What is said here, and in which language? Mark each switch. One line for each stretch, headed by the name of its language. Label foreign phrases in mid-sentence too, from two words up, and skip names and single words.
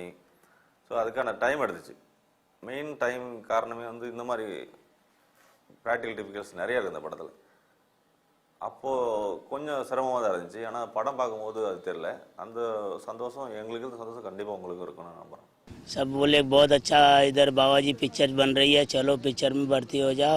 Tamil: ஸோ அதுக்கான டைம் எடுத்துச்சு.
English: main time
Tamil: காரணமே வந்து இந்த மாதிரி
English: practical difficulties
Tamil: நிறையா இருக்குது இந்த படத்தில். அப்போது கொஞ்சம் சிரமமாக தான் இருந்துச்சு, ஆனால் படம் பார்க்கும்போது அது தெரியல. அந்த சந்தோஷம் எங்களுக்கு இருந்த சந்தோஷம் கண்டிப்பாக உங்களுக்கு இருக்கும்னு நான் நம்புகிறேன்.
Hindi: सब बोले बहुत अच्छा इधर बाबाजी पिक्चर बन रही है, चलो पिक्चर में भर्ती हो जाओ।